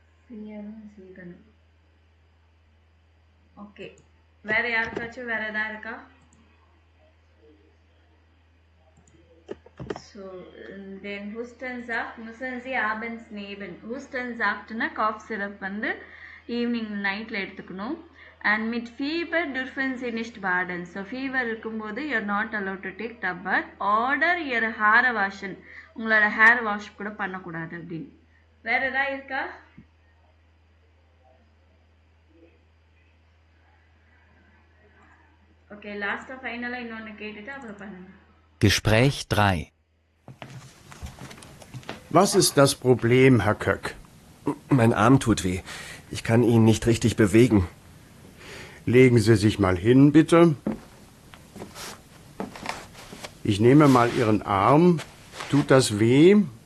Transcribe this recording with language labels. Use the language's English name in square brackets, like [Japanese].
[Tamil] 4 okay, வேற யாருக்காச்சும் வேற ஏதாவது இருக்கா? So, then [German] Hustensaft müssen Sie abends nehmen. [Tamil] Hustensaftனா cough syrup வந்து ஈவினிங் நைட்ல எடுத்துக்கணும். [English] and mit fever [German] dürfen Sie nicht baden. [English] So fever [Tamil] இருக்கும்போது [English] you are not allowed to take tub bath. Order your hair wash. [Tamil] உங்களோட hair wash கூட பண்ணக்கூடாது அப்படின்னு. வேற ஏதாவது இருக்கா? ஓகே, லாஸ்டா ஃபைனலா இன்னொன்னு கேட்டுட்டு அப்புறம் பண்ணுங்க. [German] Gespräch 3. Was ist das Problem, Herr Köck? Mein Arm tut weh. Ich kann ihn nicht richtig bewegen. Legen Sie sich mal hin, bitte. Ich nehme mal Ihren Arm. Tut das weh?